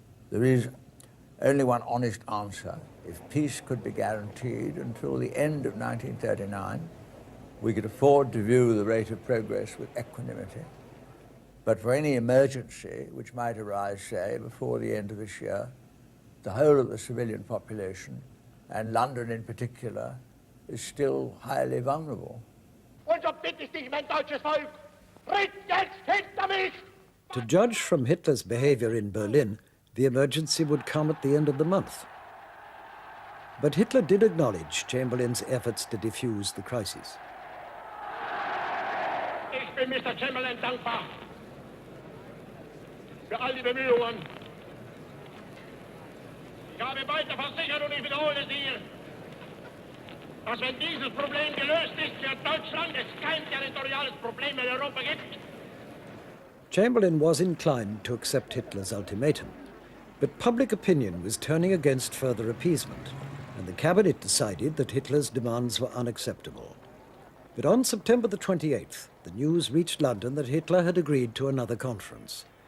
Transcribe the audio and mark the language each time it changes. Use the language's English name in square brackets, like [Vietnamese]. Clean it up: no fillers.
[English] There is only one honest answer. If peace could be guaranteed until the end of 1939, we could afford to view the rate of progress with equanimity. But for any emergency which might arise, say, before the end of this year, the whole of the civilian population, and London in particular, is still highly vulnerable. [German] Unser Bitt ist dich, mein deutsches Volk, tritt jetzt hinter mich! [English] To judge from Hitler's behavior in Berlin, the emergency would come at the end of the month. But Hitler did acknowledge Chamberlain's efforts to defuse the crisis. [German] Ich bin Mr. Chamberlain dankbar für all die Bemühungen. Ich habe weiter versichert und ich wiederhole es hier, dass wenn dieses Problem gelöst ist für Deutschland, es kein territoriales Problem in Europa gibt. [English] Chamberlain was inclined to accept Hitler's ultimatum, but public opinion was turning against further appeasement, and the cabinet decided that Hitler's demands were unacceptable. But on September the 28th, the news reached London that Hitler had agreed to another conference.